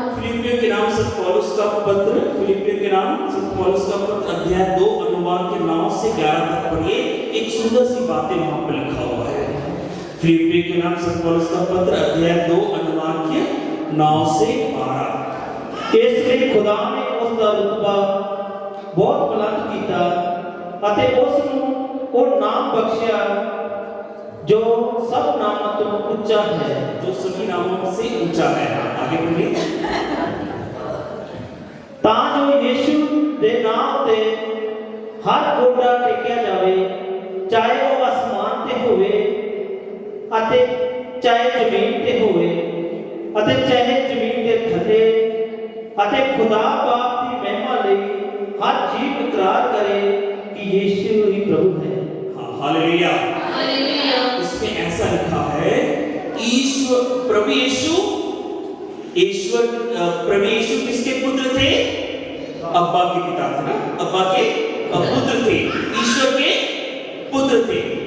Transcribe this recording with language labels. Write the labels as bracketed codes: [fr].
[hi] फिलिपियों के नाम संत पौलुस का पत्र, फिलिपियों के नाम संत पौलुस का पत्र अध्याय 2 अनुवाद के 9 से 11 तक पढ़िए। एक सुंदर सी बातें वहां पर लिखा हुआ है। फिलिपियों के नाम संत पौलुस का पत्र अध्याय 2 अनुवाद के 9 से 12। इसलिए खुदा ने [pa] ਉਸ ਦਾ ਰੁਤਬਾ ਬਹੁਤ ਬੁਲੰਦ ਕੀਤਾ ਅਤੇ ਉਸ ਨੂੰ ਉਹ ਨਾਮ ਬਖਸ਼ਿਆ [hi] जो सब नामों [pa] ਤੋਂ ਉੱਚਾ है, [hi] जो सभी नामों से ऊंचा है। आगे पढ़िए। [pa] ਤਾਂ ਜੋ ਯੀਸ਼ੂ ਦੇ ਨਾਮ ਤੇ ਹਰ ਗੋਡਾ ਟੇਕਿਆ ਜਾਵੇ, ਚਾਹੇ ਉਹ ਅਸਮਾਨ ਤੇ ਹੋਵੇ ਅਤੇ ਚਾਹੇ ਜ਼ਮੀਨ ਤੇ ਹੋਵੇ ਅਤੇ ਚਾਹੇ ਜ਼ਮੀਨ ਦੇ ਥੱਲੇ, ਅਤੇ ਖੁਦਾ ਬਾਪ ਦੀ ਮਹਿਮਾ ਲਈ ਹਰ ਜੀਵ ਇਕਰਾਰ ਕਰੇ [hi] कि यीशु ही प्रभु है। हाँ, हालेलुया। हालेलुया। इसमें ऐसा लिखा है, ईश्वर प्रभु यीशु, ईश्वर प्रभु यीशु किसके पुत्र थे? अब्बा के पिता थे ना, अब्बा के पुत्र थे, ईश्वर के पुत्र थे।